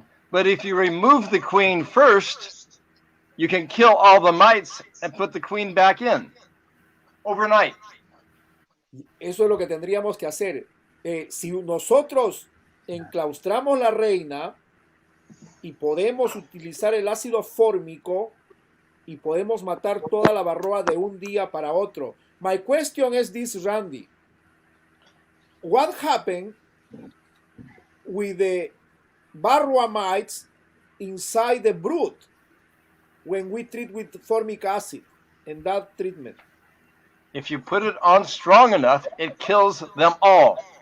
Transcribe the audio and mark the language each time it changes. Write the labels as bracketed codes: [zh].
[en] But if you remove the queen first, you can kill all the mites and put the queen back in overnight. [es] Eso es lo que tendríamos que hacer. Si nosotros enclaustramos la reina y podemos utilizar el ácido fórmico y podemos matar toda la varroa de un día para otro. [en] My question is this, Randy. What happened with the varroa mites inside the brood when we treat with formic acid in that treatment? If you put it on strong enough, it kills them all.